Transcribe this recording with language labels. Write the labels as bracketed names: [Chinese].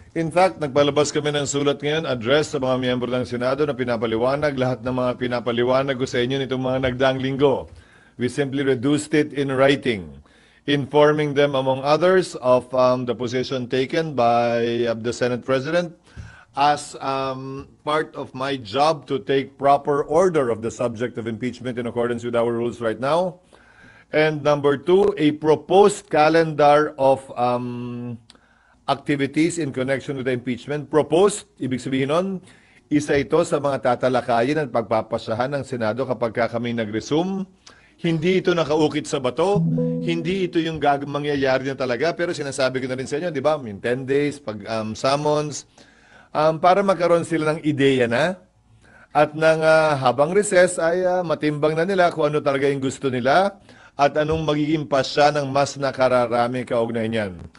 [English] In fact, [Filipino] nagpalabas kami ng sulat ngayon, address sa mga miyembro ng Senado na pinapaliwanag lahat ng mga pinapaliwanag ko sa inyo nitong mga nagdaang linggo. [English] We simply reduced it in writing, informing them among others of the position taken by the Senate President as part of my job to take proper order of the subject of impeachment in accordance with our rules right now. And number two, a proposed calendar of activities in connection with the impeachment. [Filipino] Proposed, ibig sabihin nun, isa ito sa mga tatalakayin at pagpapasahan ng Senado kapag kami nag-resume. Hindi ito nakaukit sa bato, hindi ito yung mangyayari na talaga, pero sinasabi ko na rin sa inyo, di ba, [English] in 10 days, [Filipino] pag summons, para magkaroon sila ng ideya na, at nang habang recess ay matimbang na nila kung ano talaga yung gusto nila, at anong magiging pasya ng mas nakararami kaugnay niyan.